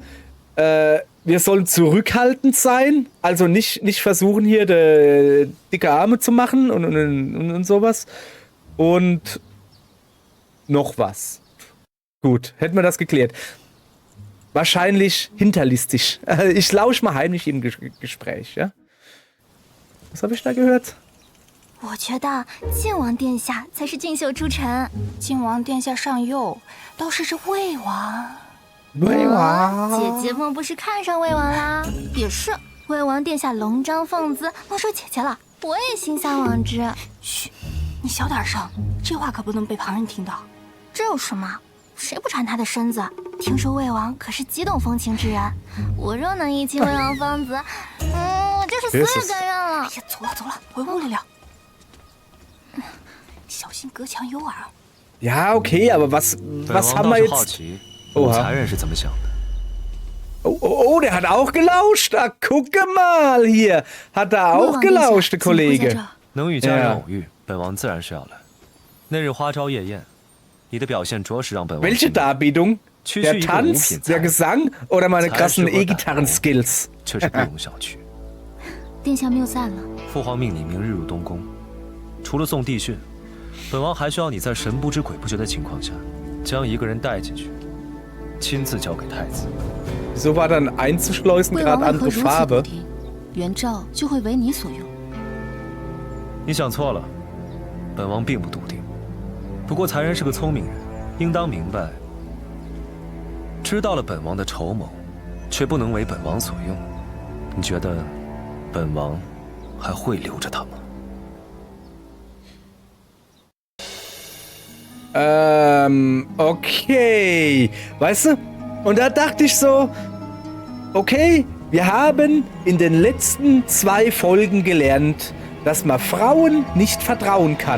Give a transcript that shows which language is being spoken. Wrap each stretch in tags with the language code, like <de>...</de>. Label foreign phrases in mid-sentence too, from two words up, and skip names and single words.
<de>Wir sollen zurückhaltend sein, also nicht versuchen, hier dicke Arme zu machen und sowas. Und noch was. Gut, hätten wir das geklärt. Wahrscheinlich hinterlistig. Ich lausche mal heimlich im Gespräch, ja? Was habe ich da gehört?</de> <zh>我觉得晋王殿下才是俊秀出尘，晋王殿下尚幼，倒是魏王。魏王，姐姐们不是看上魏王啦？也是，魏王殿下龙章凤姿，莫说姐姐了，我也心向往之。嘘，你小点声，这话可不能被旁人听到。这有什么？谁不馋他的身子？听说魏王可是极懂风情之人，我若能一亲魏王芳子，我就是死也甘愿了。哎呀，走了，回屋里聊。 小心隔墙有耳。</zh> <de>Ja, okay, aber was haben wir jetzt? Oha. Oh, der hat auch gelauscht. Ah, gucke mal hier. Hat er auch gelauscht, der Kollege.</de> <zh>能与家人偶遇，本王自然是要来。那日花朝夜宴，你的表现着实让本王。</zh> <de>Welche Darbietung? Der Tanz, der Gesang oder meine krassen E-Gitarren-Skills?</de> <zh>确实不容小觑。殿下谬赞了。父皇命你明日入东宫，除了送帝训。本王还需要你在神不知鬼不觉的情况下，将一个人带进去，亲自交给太子。</zh> <de>So war dann einzuschleusen gerade andere Farbe.</de> <zh>元昭就会为你所用。你想错了，本王并不笃定。不过才人是个聪明人，应当明白， 知道了本王的筹谋，却不能为本王所用，你觉得本王还会留着他吗？</zh> <de>Okay. Weißt du? Und da dachte ich so, okay, wir haben in den letzten 2 Folgen gelernt, dass man Frauen nicht vertrauen kann.</de>